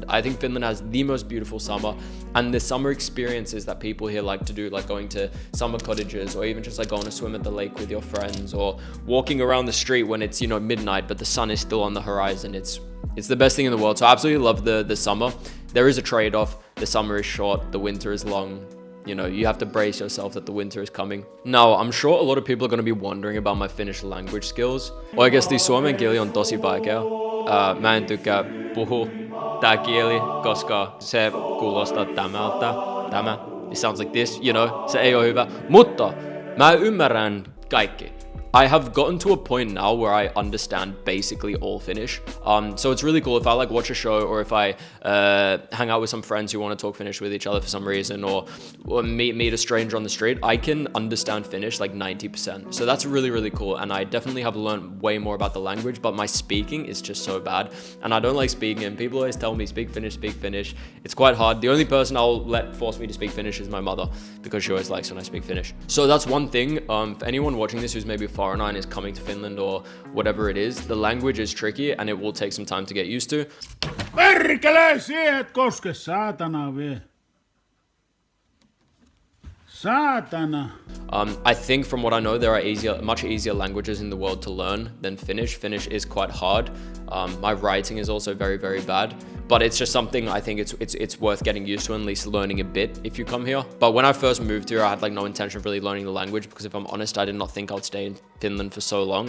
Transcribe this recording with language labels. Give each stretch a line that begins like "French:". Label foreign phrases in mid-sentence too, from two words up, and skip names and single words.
English: I think Finland has the most beautiful summer, and the summer experiences that people here like to do, like going to summer cottages, or even just like going to swim at the lake with your friends, or walking around the street when it's, you know, midnight but the sun is still on the horizon. It's the best thing in the world. So I absolutely love the summer. There is a trade-off. The summer is short, the winter is long. You know, you have to brace yourself that the winter is coming. Now, I'm sure a lot of people are going to be wondering about my Finnish language skills.
Finnish: Oikeasti suomen kieli on tosi vaikea. Mä en tykkää puhua tää kieli, koska se kuulostaa tämältä. Tämä.
English: It sounds like this, you know.
Finnish: Se ei ole hyvä. Mutta mä ymmärrän kaikki.
English: I have gotten to a point now where I understand basically all Finnish. So it's really cool if I like watch a show, or if I hang out with some friends who want to talk Finnish with each other for some reason, or meet a stranger on the street, I can understand Finnish like 90%. So that's really cool. And I definitely have learned way more about the language, but my speaking is just so bad. And I don't like speaking, and people always tell me, speak Finnish, speak Finnish. It's quite hard. The only person I'll let force me to speak Finnish is my mother, because she always likes when I speak Finnish. So that's one thing. For anyone watching this who's maybe foreigner and is coming to Finland or whatever it is, the language is tricky and it will take some time to get used to.
Finnish: Perkele, siihen et koske, saatana vie. Saatana.
English: I think from what I know, there are much easier languages in the world to learn than Finnish. Finnish is quite hard. My writing is also very, very bad. But it's just something I think it's worth getting used to, and at least learning a bit if you come here. But when I first moved here, I had like no intention of really learning the language, because if I'm honest, I did not think I would stay in Finland for so long.